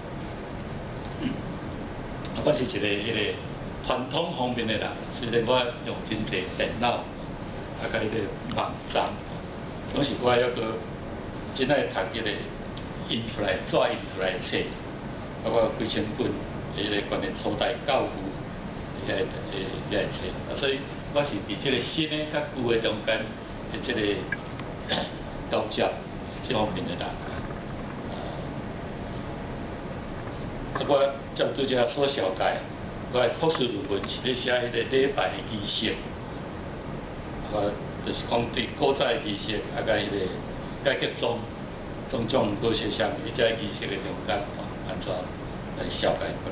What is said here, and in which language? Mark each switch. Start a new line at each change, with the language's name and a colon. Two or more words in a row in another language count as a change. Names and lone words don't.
Min Nan Chinese: 我是一個傳統方面的人，雖然我用真濟電腦，甲迄個網站，總是我抑個真愛讀迄個印出來、紙印出來的冊，包括幾千本迄個關於初代教父遐個冊，所以我是佇即個新的甲舊的中間的即個交接這方面的人。我照對這所了解。我的博士論文是咧寫迄個禮拜的儀式，就是講對古早的儀式，甲迄個改革中種種嗰些上面，這儀式的中間安怎來了解過來。